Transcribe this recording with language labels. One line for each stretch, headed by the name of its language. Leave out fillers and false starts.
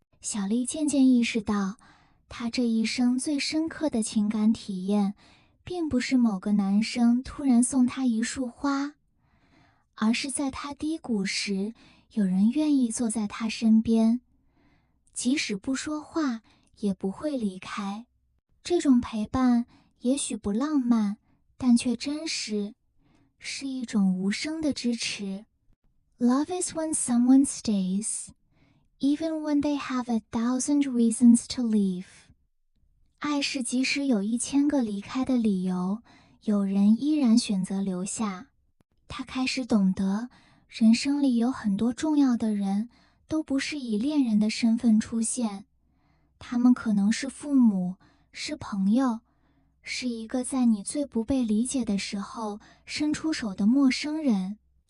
Chinese: 小丽渐渐意识到，她这一生最深刻的情感体验，并不是某个男生突然送她一束花，而是在她低谷时，有人愿意坐在她身边，即使不说话，也不会离开。这种陪伴也许不浪漫，但却真实，是一种无声的支持。
English: Love is when someone stays, even when they have 1,000 reasons to leave.
Chinese: 爱是即使有1000个离开的理由，有人依然选择留下。他开始懂得，人生里有很多重要的人都不是以恋人的身份出现，他们可能是父母，是朋友，是一个在你最不被理解的时候伸出手的陌生人。